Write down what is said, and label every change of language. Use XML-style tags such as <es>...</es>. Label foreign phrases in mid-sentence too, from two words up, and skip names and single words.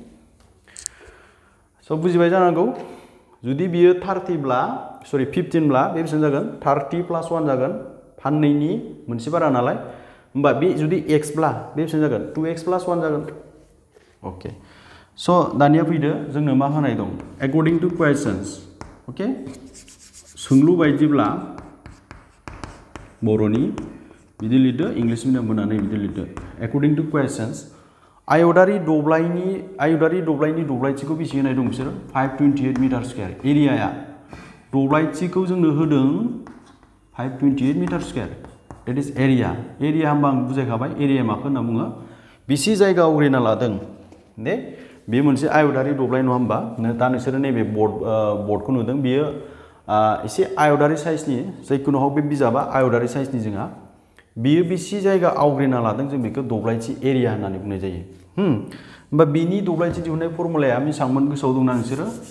<brx>स' बुजिबाय जानांगौ जुदि बियो 30 ब्ला सरि 15 ब्ला बे बेसेबां जागोन 30 + 1 जागोन फाननैनि मोनसे बारा नालाय होमबा बे जुदि x ब्ला बे बेसेबां जागोन 2x + 1 जागोन ओके स' दानिया फैदो जोंनो मा होनाय दं</brx> <en>according to questions okay</en> <brx>सोंलु बायदिब्ला बर'नि बिदि लिरदो</brx> <en>English medium</en> <brx>होनानै बिदि लिरदो</brx> <en>according to questions</en> <brx>आयतारि दब्लायनि दब्लायथिखौ बेसे होनाय दं बिसोरो</brx> <en>528 meter square</en> <brx>एरियाया दब्लायथिखौ जोंनो होदों</brx> <en>528 meter square that is area</en> <brx>होनबा आं बुजायखाबाय एरिया माखौ होनना बुङो बेसे जायगा आवग्रिना लादों दे बे मोनसे आयतारि दब्लाय नङा होमबा दा नोंसोरो नैबे बर्डखौ नुदों बियो एसे आयतारि साइजनि जायखुनु हक बे बिजाबा आयतारि साइजनि जोंहा बियो बेसे जायगा आवग्रिना लादों जों बेखौ दब्लायथि एरिया होननानै बुंनाय जायो होमबा बिनि दब्लायथि दिहुननाय फर्मुलाया बेसेबांमोन गोसोआव दंना नोंसोरो</brx>